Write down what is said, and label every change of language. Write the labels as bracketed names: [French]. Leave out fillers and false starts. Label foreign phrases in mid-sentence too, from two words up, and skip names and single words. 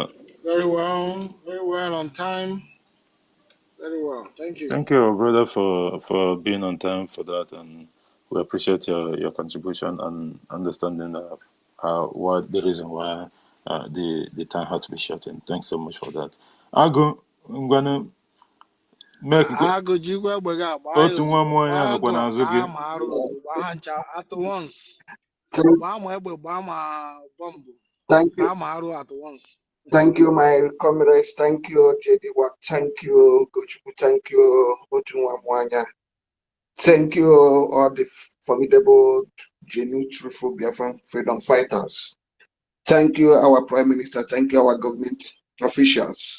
[English] Very well on time. Very well. Thank you. Thank you, our brother, for being on time for that, and we appreciate your contribution and understanding what the reason why the time had to be shortened. Thanks so much for that. I'm gonna make [Igbo] Agụ jikwa egbe gị agba ya otu nwa ozugbo mmụọ ya gbaa nọkwa agụ n'azụ gị. gbaa ma arụ ozugbo gbaa ha ncha [English] at once [Igbo] gbaa ma egbe gbaa ma bọmbụ [English] Thank you. [Igbo] gbaa ma arụ [English] at once. Thank you, my comrades. Thank you, JD Work. Thank you, Gochuku. Thank you, Otunwa Mwanya. Thank you, all the formidable, genuine, truthful Biafran freedom fighters. Thank you, our Prime Minister. Thank you, our government officials.